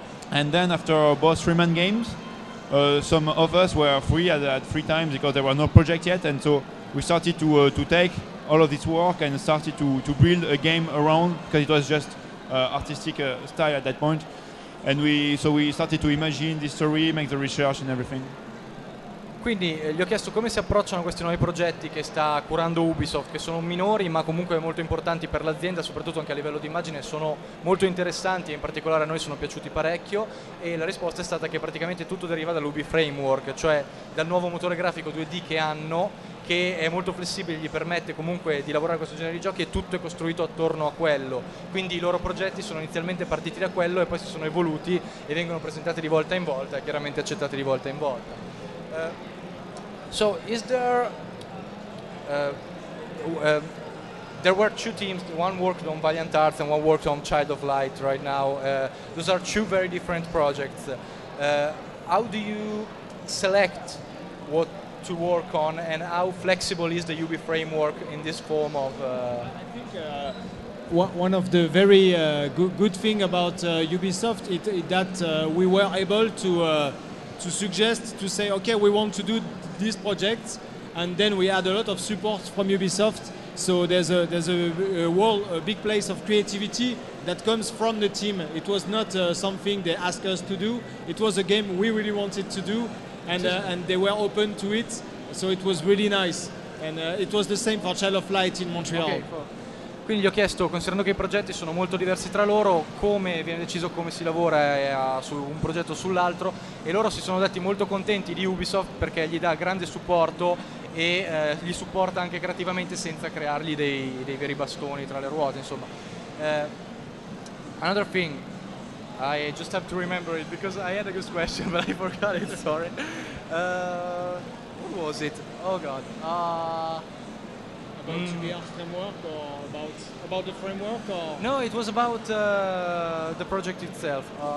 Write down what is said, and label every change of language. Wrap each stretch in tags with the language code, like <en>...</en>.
<en>And then after both 3-man games, some of us were free at free times because there was no project yet, and so we started to take all of this work and started to build a game around, because it was just artistic style at that point. And we started to imagine the story, make the research and everything.</en> <it>Quindi gli ho chiesto come si approcciano a questi nuovi progetti che sta curando Ubisoft, che sono minori ma comunque molto importanti per l'azienda, soprattutto anche a livello di immagine sono molto interessanti e in particolare a noi sono piaciuti parecchio, e la risposta è stata che praticamente tutto deriva dall'Ubi Framework, cioè dal nuovo motore grafico 2D che hanno, che è molto flessibile, gli permette comunque di lavorare a questo genere di giochi, e tutto è costruito attorno a quello. Quindi i loro progetti sono inizialmente partiti da quello e poi si sono evoluti e vengono presentati di volta in volta e chiaramente accettati di volta in volta.</it> <en>So is there there were 2 teams, one worked on Valiant Arts and one worked on Child of Light right now. Those are 2 very different projects. How do you select what to work on, and how flexible is the UB framework in this form of... I think one of the very good thing about Ubisoft is that we were able to suggest, to say, okay, we want to do these projects, and then we had a lot of support from Ubisoft. So there's a big place of creativity that comes from the team. It was not something they asked us to do. It was a game we really wanted to do, and they were open to it. So it was really nice. And it was the same for Child of Light in Montreal. Okay, cool.</en> <it>Quindi gli ho chiesto, considerando che i progetti sono molto diversi tra loro, come viene deciso come si lavora su un progetto o sull'altro, e loro si sono detti molto contenti di Ubisoft perché gli dà grande supporto e li supporta anche creativamente senza creargli dei veri bastoni tra le ruote, insomma.</it> <en>Another thing, I just have to remember it because I had a good question but I forgot it, sorry. What was it? Oh god. About GBR framework, or about the framework, or? No, it was about the project itself.</en>